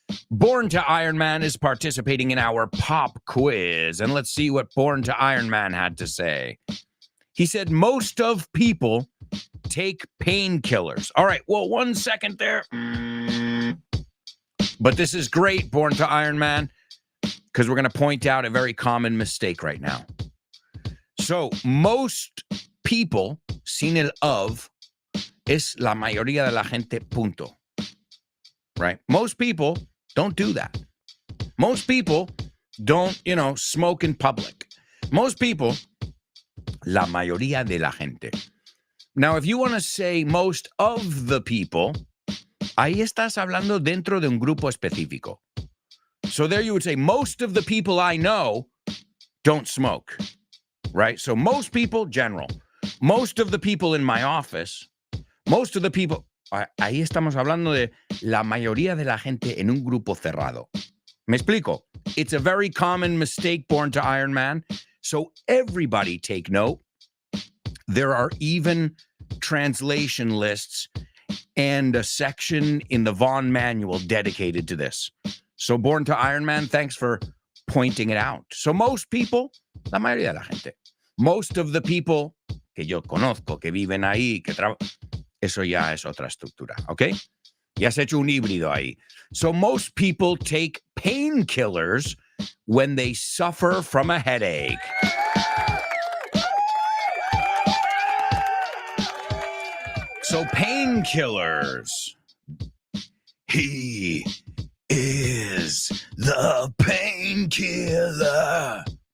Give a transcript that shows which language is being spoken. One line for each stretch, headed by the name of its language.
English: Born to Iron Man is participating in our pop quiz, and let's see what Born to Iron Man had to say. He said, most of people take painkillers. All right, well, 1 second there. But this is great, Born to Iron Man, because we're going to point out a very common mistake right now. So, most people,
Spanish: sin el of, es la mayoría de la gente, punto.
English: Right? Most people don't do that. Most people don't, smoke in public. Most people,
Spanish: la mayoría de la gente.
English: Now, if you want to say most of the people,
Spanish: ahí estás hablando dentro de un grupo específico.
English: So there you would say, most of the people I know don't smoke, right? So most people, general. Most of the people
Spanish: in my office, most of the people, ahí estamos hablando de la mayoría de la gente en un grupo cerrado. ¿Me explico?
English: It's a very common mistake, Born to Iron Man. So everybody take note. There are even translation lists and a section in the Vaughn manual dedicated to this. So Born to Iron Man, thanks for pointing it out. So most people,
Spanish: la mayoría de la gente,
English: most of the people
Spanish: que yo conozco, que viven ahí, que eso ya es otra estructura, ¿ok? Ya has hecho un híbrido ahí.
English: So most people take painkillers when they suffer from a headache. So painkillers. He is the painkiller.